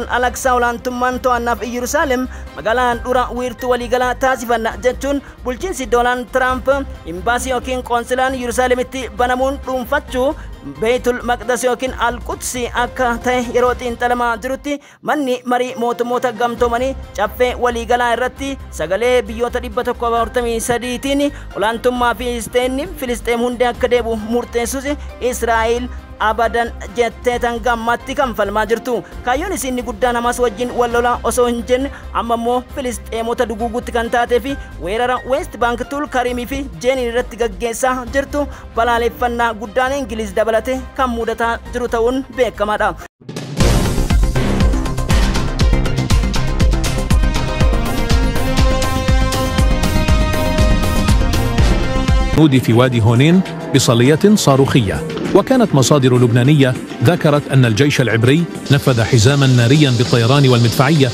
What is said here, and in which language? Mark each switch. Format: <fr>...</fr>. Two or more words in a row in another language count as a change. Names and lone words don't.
<om>Alaqsaa olaantummaan to'annaaf Yerusaalem magaalaan dura wiirtuu waliigalaa taasifanna jechuun bulchiinsi Doonaald Tiraamp imbaasii yookiin qoonsilaan Yerusaalemitti banamuun dhuunfachuu Beetul Maqdas yookiin Al-Qudsi akka ta'e yeroo xiinxalamaa jirutti manni marii mootummoota gamtoomanii caffee waliigalaa irratti sagalee biyyoota 143tiin olaantummaa Filisxeem hundi akka deebi'u murteessus Israa'el abadan jettee tan gammatti kan falmaa jirtu. Kaayyoon isinni guddaan Hamaas wajjin wal lolaa osoo hin jenne amma immoo Filisxeemota duguugutti kan taatee fi weerara West Bank Tulkariimii fi Jeenin irratti gaggeessaa jirtu balaaleffannaa guddaan Ingiliz dabalate kan mudataa jiru ta'uun beekamaadha.</om> <ar>في وادي هونين بصلية صاروخية وكانت مصادر لبنانية ذكرت أن الجيش العبري نفذ حزاما ناريا بالطيران والمدفعية</ar>